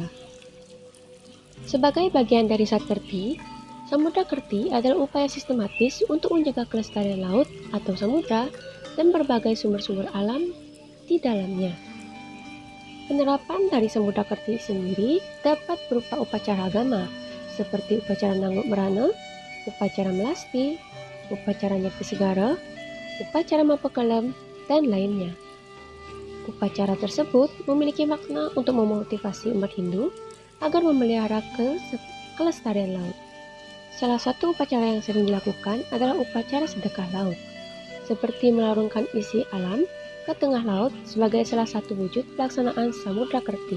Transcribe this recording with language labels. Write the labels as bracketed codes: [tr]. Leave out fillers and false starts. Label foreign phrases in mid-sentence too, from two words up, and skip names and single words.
[id] Sebagai bagian dari Satkerti, Samudrakerti adalah upaya sistematis untuk menjaga kelestarian laut atau samudra dan berbagai sumber-sumber alam di dalamnya. Penerapan dari Samudrakerti sendiri dapat berupa upacara agama, seperti upacara Nangguk Merana, upacara Melasti, upacara Nyepi Segara, upacara Mapakelem, dan lainnya. Upacara tersebut memiliki makna untuk memotivasi umat Hindu agar memelihara kelestarian laut. Salah satu upacara yang sering dilakukan adalah upacara sedekah laut, seperti melarungkan isi alam ke tengah laut sebagai salah satu wujud pelaksanaan Samudrakerti.